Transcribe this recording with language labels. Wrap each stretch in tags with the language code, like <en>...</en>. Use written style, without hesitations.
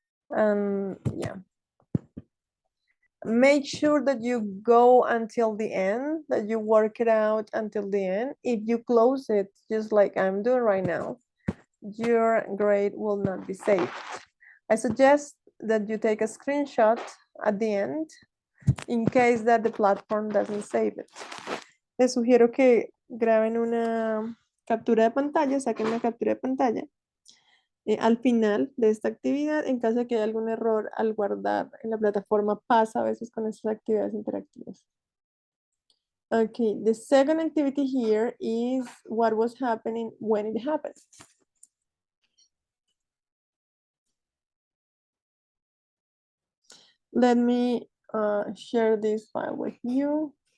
<en>Yeah. Make sure that you go until the end, that you work it out until the end. If you close it, just like I'm doing right now, your grade will not be saved. I suggest that you take a screenshot at the end in case that the platform doesn't save it.</en> <es>Les sugiero que graben una captura de pantalla, saquen una captura de pantalla al final de esta actividad, en caso de que haya algún error al guardar en la plataforma, pasa a veces con estas actividades interactivas.</es> <en>Okay, the second activity here is what was happening when it happened. Let me share this file with you.</en>